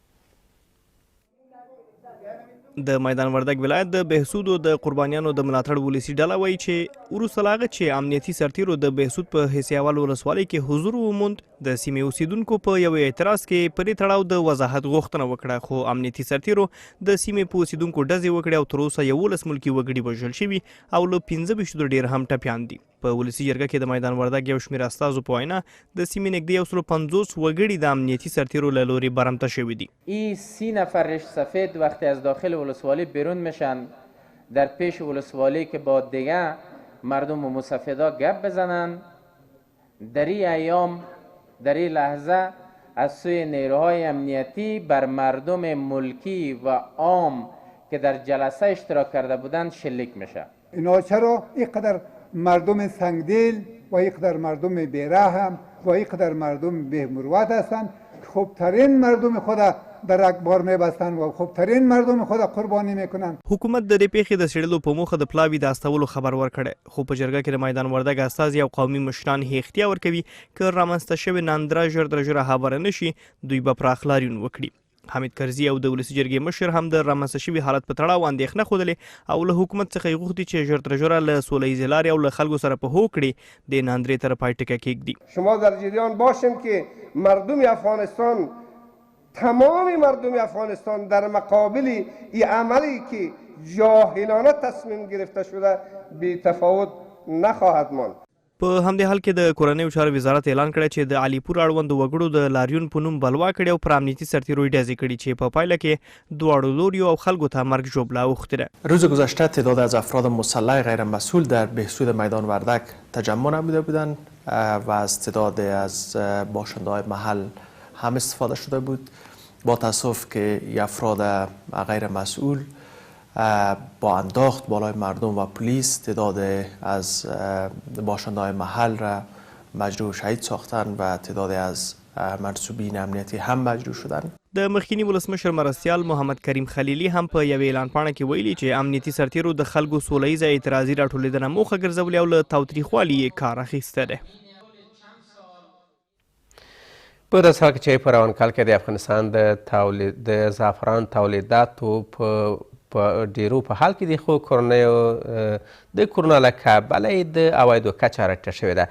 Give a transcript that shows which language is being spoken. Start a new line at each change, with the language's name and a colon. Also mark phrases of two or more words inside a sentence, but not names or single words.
Pashto: د میدان وردګ ولایت د بهسودو د قربانیانو د ملاتړ ولسي ډله وایي چې وروسته له هغه چې امنیتي سرتیرو د بهسود په حسیاوال ولسوالۍ کې حضور وموند د سیمې اوسیدونکو په یو اعتراض کې پرې تړاو د وضاحت غوښتنه وکړه خو امنیتي سرتیرو د سیمې په اوسیدونکو ډزې وکړې او تر اوسه 11 ملکي وګړي وژل شوي او له 15 ډېر هم ټپیان دي. په ولسي جرګه کې د میدان وردګ یو شمېر استازو په وینا د سیمې نږدې 150 وګړي د امنیتي سرتیرو له لوري برمته شوي دي.
Persian: این 30 نفر ریش سفید وقتی از داخل ولسوالی بیرون میشن در پیش ولسوالی که با دیگه مردم و مسافدا گپ بزنن در این ایام در این لحظه از سوی نیروهای امنیتی بر مردم ملکی و عام که در جلسه اشتراک کرده بودند شلیک میشه. اینا چرا اینقدر مردم سنگدل و اینقدر مردم بیرحم و اینقدر مردم بهمروت هستند که خوبترین مردم خود در اکبار میبستن و خوبترین مردم خود قربانی میکنن.
Pashto: حکومت د دې پیښې د څېړلو په موخه د پلاوي د استولو خبر ورکړی خو په جرګه کې د میدان وردګ استازي او قومي مشران هې اختیا ورکوي که رامنځته شوې ناندره ژر تر ژره هواره نه شي دوی به پراخ لاریون وکړي. حمید کرزي او د ولسي جرګې مشر هم د رامنځته شوي حالت په تړاو اندېښنه ښودلې او له حکومت څخه یې غوښتي چې ژر تر ژره له سوله ییزې لارې او له خلکو سره په هو کړي د ناندرې تر پای ټکه کېږدي.
Persian: شما در جریان باشین که مردم افغانستان تمام مردم افغانستان در مقابل این عملی که جاهلانه تصمیم گرفته شده بی تفاوت نخواهد ماند.
Pashto: په همدې حال کې د کورنیو چارو وزارت اعلان کړی چې د علیپور اړوندو وګړو د لاریون په نوم بلوا کړي او پر امنیتي سرتیرو یې ډزې کړي چې په پایله کې دواړو لوریو او خلکو ته مرګ ژوبله اوښتې ده.
Persian: روز گذشته تعداد از افراد مسلح غیر مسئول در بهسود میدان وردک تجمع نموده بودند و از تعداد از باشنده‌های محل هم استفاده شده بود. با تاسف که افراد غیر مسئول با انداخت بالای مردم و پلیس تعداد از باشنده‌های محل را مجروح شهید ساختند و تعداد از منصوبین امنیتی هم مجروح شدند.
Pashto: د مخکینی ولسمشر مرستیال محمد کریم خلیلی هم په یوې اعلان پاڼه کې ویلي چې امنیتي سرتیرو د خلکو سوله ییزه اعتراضي راټولېدنه موخه ګرځولې او له تاوتریخوالي یې کار اخیسته ده. په داسې حال کې چې په روان کال کې د افغانستان د زعفران تولیداتو په په ډیرو په حال کې دي، خو د کرونا له کبله د عوایدو کچه راټیټه شوې ده.